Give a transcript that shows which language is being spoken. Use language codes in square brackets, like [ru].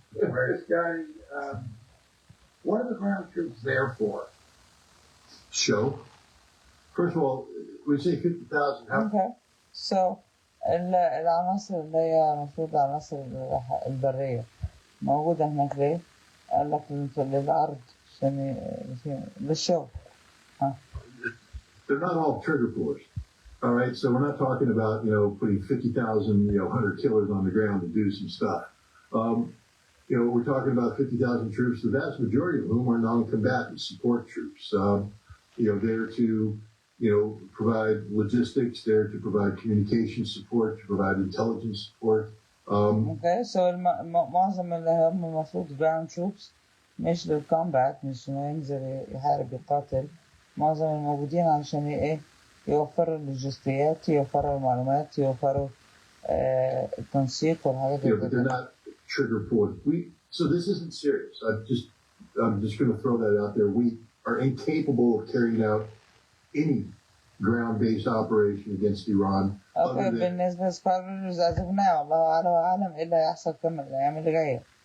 [en] Scotty, what are the ground troops there for? Show. First of all, we say 50,000. Okay. So [ar] العناصر اللي هي المفروض العناصر البرية موجودة هناك ليه؟ قال لك للعرض عشان للشغل. [en] They're not all trigger force. All right, so we're not talking about, putting 50,000, hunter killers on the ground to do some stuff. We're talking about 50,000 troops, the vast majority of whom are non-combatant support troops. There to, provide logistics, there to provide communication support, to provide intelligence support. Okay, so [ar] معظم اللي هم المفروض [en] ground troops [ar] مش للكومبات، مش إنه ينزل يحارب يقاتل. معظم الموجودين عشان إيه؟ يوفروا اللوجستيات، يوفروا المعلومات، يوفروا التنسيق والحاجات [en] Yeah, but they're not trigger force. So this isn't serious. I'm just going to throw that out there. We are incapable of carrying out any ground-based operation against Iran. [ar] اوكي بالنسبة لسكاربرز عزفناه والله أعلم إيه اللي هيحصل كم الأيام اللي جاية.